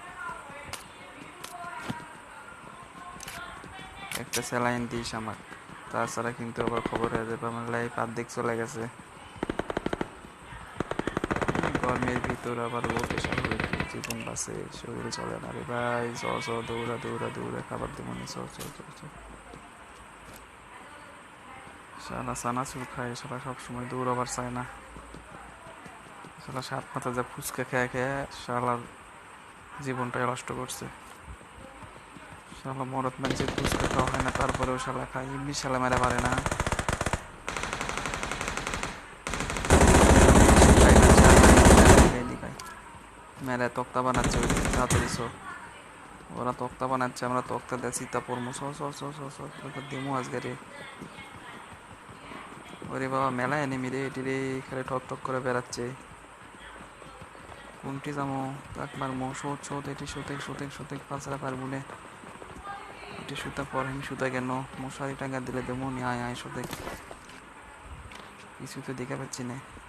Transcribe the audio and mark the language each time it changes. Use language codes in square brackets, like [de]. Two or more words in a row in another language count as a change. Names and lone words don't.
[bn] একটা স্যালাইন দিস আমার, তাছাড়া কিন্তু আবার খবর হয়ে যাবে আমার লাইফ অর্ধেক চলে গেছে। গরমের ভিতর আবার [en] low pressure [bn] হলে জীবন বাঁচে, শরীর চলে না রে ভাই। চ চ, দৌড়া দৌড়া দৌড়া, খাবার দেবো নি। চ চ চ চ। শালা চানাচুর খায়, শালা সবসময় দৌড়াবার চায় না। শালা 7 মাথা যা ফুচকা খেয়ে খেয়ে শালার জীবনটাই নষ্ট করছে। শালা মরদ মানুষের ফুচকা খাওয়া হয় না, তারপরেও শালা খায়। এমনি শালা মেরা পারে না। মেলা তক্তা বানাচ্ছে ওইদিকে, তাড়াতাড়ি চ। ওরা তক্তা বানাচ্ছে, আমরা তক্তা দিয়ে সীতা পড়বো। চ চ চ চ চ, দেমো আজকে রে। ওরে বাবা, মেলা এনেমি রে এটি রে, খালি ঠক ঠক করে বেড়াচ্ছে। কোনটি যাবো? তাক মারমো। শোধ শোধ, এটি শোধে শোধে শোধে, পাঁচরা পারবো না। এটি সুতা পর, আমি সুতা কেন? মশারি টাঙ্গা দিলে দেবো নি। আয় আয় শোধে, কিছু তো দেখে পাচ্ছি না।